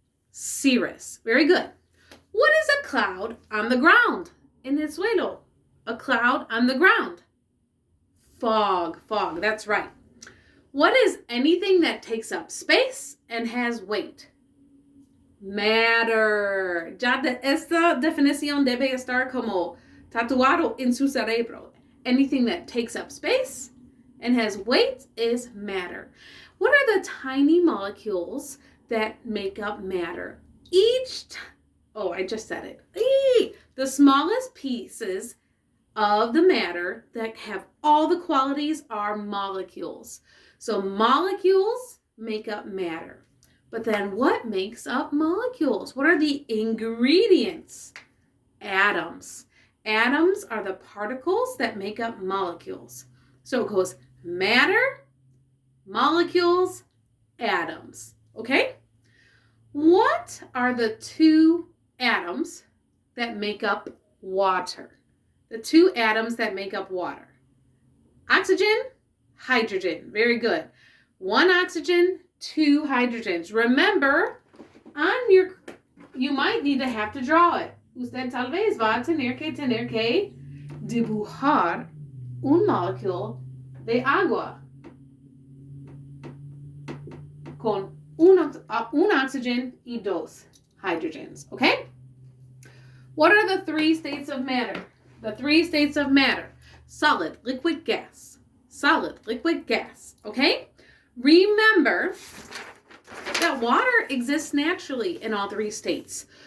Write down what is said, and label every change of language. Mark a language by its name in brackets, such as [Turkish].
[English] Cirrus, very good. What is a cloud on the ground? [Spanish] En el suelo, [English] a cloud on the ground. Fog, that's right. What is anything that takes up space and has weight? Matter. [Spanish] Ya esta definición debe estar como tatuado en su cerebro. [English] Anything that takes up space and has weight is matter. What are the tiny molecules that make up matter? I just said it. The smallest pieces of the matter that have all the qualities are molecules. So molecules make up matter. But then what makes up molecules? What are the ingredients? Atoms. Atoms are the particles that make up molecules. So it goes matter, molecules, atoms. Okay? What are the two atoms that make up water? The two atoms that make up water. Oxygen, hydrogen. Very good. One oxygen, two hydrogens. Remember, you might need to have to draw it. [Spanish] Usted tal vez va a tener que dibujar un molecule de agua con un oxygen y dos hydrogens. [English] Okay? What are the three states of matter? The three states of matter: solid, liquid, gas. Solid, liquid, gas. Okay? Remember that water exists naturally in all three states.